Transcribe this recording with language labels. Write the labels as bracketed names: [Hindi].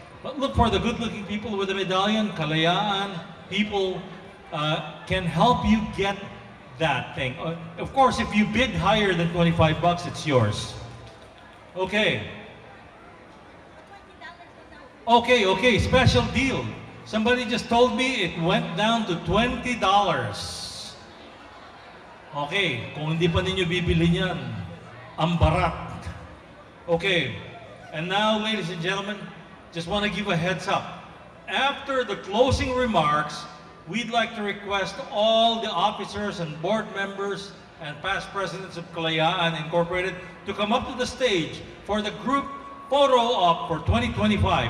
[English] But look for the good-looking people with a medallion. Kalayaan people can help you get that thing. Of course, if you bid higher than $25, it's yours. Okay. Okay, special deal. Somebody just told me it went down to $20. [Filipino] Okay, kung hindi pa ninyo bibili niyan, ang barat. [English] Okay, and now, ladies and gentlemen, just want to give a heads up. After the closing remarks, we'd like to request all the officers and board members and past presidents of Kalayaan Incorporated to come up to the stage for the group photo op for 2025.